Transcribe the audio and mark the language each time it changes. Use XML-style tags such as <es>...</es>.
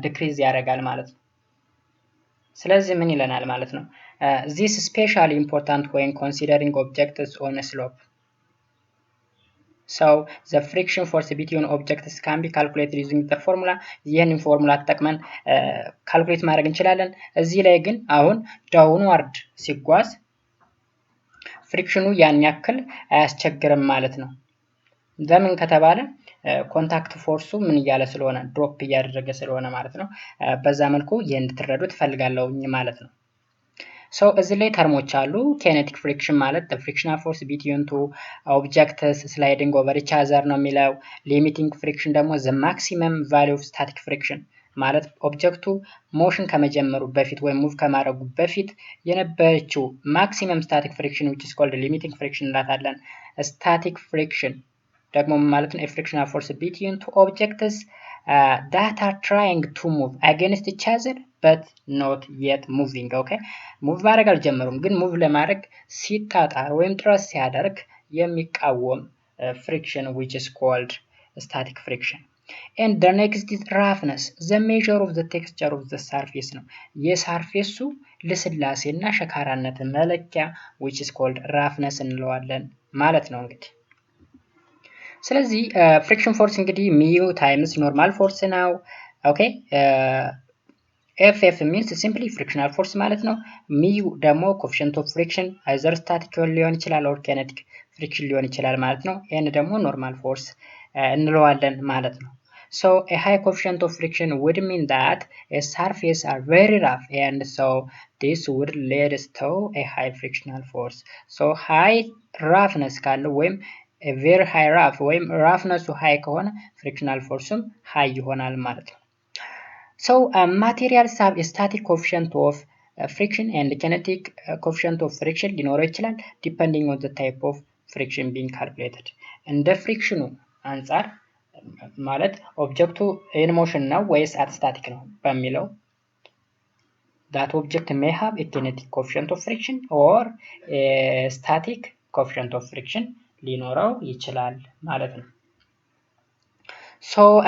<am>ዲክሪዝ ያደርጋል ማለት ነው። ስለዚህ ምን ይለናል ማለት ነው?</am> <en>This is especially important when considering objects on a slope. So the friction force between objects can be calculated using the formula.</en> <am>ይህንን ፎርሙላ ተጠቅመን ካልኩሌት ማድረግ እንችላለን። እዚህ ላይ ግን አሁን ዳውንዋርድ ሲጓዝ ፍሪክሽኑ ያን ያክል አያስቸግርም ማለት ነው። ለምን ከተባለ ኮንታክት ፎርሱ ምን እያለ ስለሆነ ድሮፕ እያደረገ ስለሆነ ማለት ነው። በዛ መልኩ ይሄን እንድትረዱት ፈልጋለሁኝ ማለት ነው። ሶ እዚህ ላይ ተርሞች አሉ። ኬኔቲክ ፍሪክሽን ማለት</am> <en>the frictional force between two objects sliding over each other</en> <am>ነው የሚለው። ሊሚቲንግ ፍሪክሽን ደግሞ</am> <en>the maximum value of static friction</en> <am>ማለት ኦብጀክቱ ሞሽን ከመጀመሩ በፊት ወይም ሙቭ ከማድረጉ በፊት የነበረችው ማክሲመም ስታቲክ ፍሪክሽን</am> <en>which is called limiting friction</en> <am>እንላታለን። ስታቲክ ፍሪክሽን ደግሞ ማለት ነው</am> <en>frictional force between two objects that are trying to move against each other but not yet moving.</en> <am>okay ሙቭ ማድረግ አልጀመሩም ግን ሙቭ ለማድረግ ሲጣጣር ወይም ጥረት ሲያደርግ የሚቃወም friction</am> <en>which is called static friction. and the next is roughness, the measure of the texture of the surface</en> <am>ነው የሰርፌሱ ልስላሴና ሸካራነት መለኪያ</am> <en>which is called roughness</en> <am>እንለዋለን ማለት ነው እንግዲህ። ስለዚህ ፍሪክሽን ፎርስ እንግዲህ ሚዩ ታይምስ ኖርማል ፎርስ ነው። ኦኬ ኤፍ ሚንስ ሲምፕሊ ፍሪክሽናል ፎርስ ማለት ነው። ሚዩ ደግሞ ኮኤፊሽንት ኦፍ ፍሪክሽን አይዘር ስታቲክ ሊሆን ይችላል ኦር ኬኔቲክ ፍሪክሽን ሊሆን ይችላል ማለት ነው። ኤን ደግሞ ኖርማል ፎርስ እንለዋለን ማለት ነው።</am> <en>so a high coefficient of friction would mean that a surface are very rough and so this would lead to a high frictional force. so high roughness ካለው ወይም a very high rough ወይም roughness high ከሆነ frictional forceም high</en> <am>ይሆናል ማለት ነው።</am> <en>so materials have a static coefficient of friction and kinetic coefficient of friction</en> <am>ሊኖረው ይችላል</am> <en>depending on the type of friction being calculated.</en> <am>እንደ ፍሪክሽኑ አንፃር ማለት ኦብጀክቱ in motion ነው ወይስ at static ነው በሚለው</am> <en>that object may have a kinetic coefficient of friction or a static coefficient of friction</en> <am>ሊኖረው ይችላል ማለት ነው። so</am>